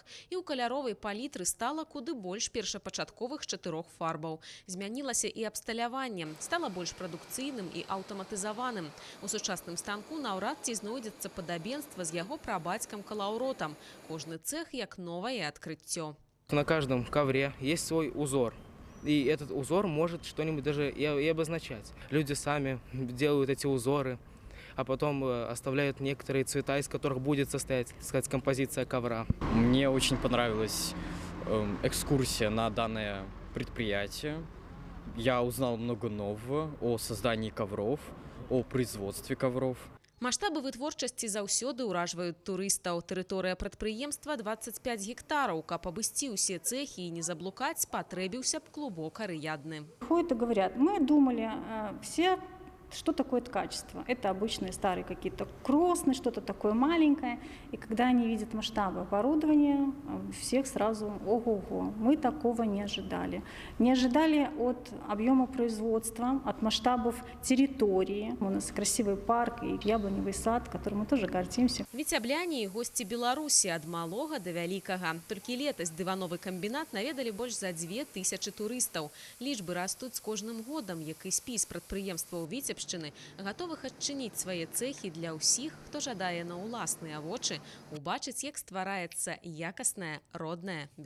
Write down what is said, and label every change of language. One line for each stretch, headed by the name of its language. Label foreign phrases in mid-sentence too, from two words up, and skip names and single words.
Belarusian: І ў каляровай палітры стала куды больш першапачатковых 4 фарбаў. Змянілася і абсталяванне. Стала больш прадукцыйным і аўтаматызаваным. У сучасным станку наўрад ці знойдзецца падабенства з яго прабацькам-калаўротам. Кожны цэх як новае адкрыццё.
Russian: На каждом ковре есть свой узор. И этот узор может что-нибудь даже и обозначать. Люди сами делают эти узоры, а потом оставляют некоторые цвета, из которых будет состоять, так сказать, композиция ковра. Мне очень понравилась экскурсия на данное предприятие. Я узнал много нового о создании ковров, о производстве ковров.
Belarusian: Маштабы вытворчасці заўсёды ўражваюць турыстаў. Тэрыторыя прадпрыемства 25 гектараў. Каб абысці ўсе цэхі і не заблукаць, спатрэбіўся б клубок арыядны.
Russian: Ходят и говорят, мы думали все, что такое качество. Это обычные старые какие-то кросны, что-то такое маленькое. И когда они видят масштабы оборудования, всех сразу ого-го. Мы такого не ожидали. Не ожидали от объема производства, от масштабов территории. У нас красивый парк и яблоневый сад, которым мы тоже гордимся.
Belarusian: Віцябляне і госці Беларусі ад малога да вялікага. Толькі летась дывановы камбінат наведалі больш за 2000 турыстаў. Лічбы растуць з кожным годам, як і спіс прадпрыемстваў Віцебшчыны, гатовых адчыніць свае цэхі для ўсіх, хто жадае на ўласныя вочы убачыць, як ствараецца якаснае, роднае, беларускае.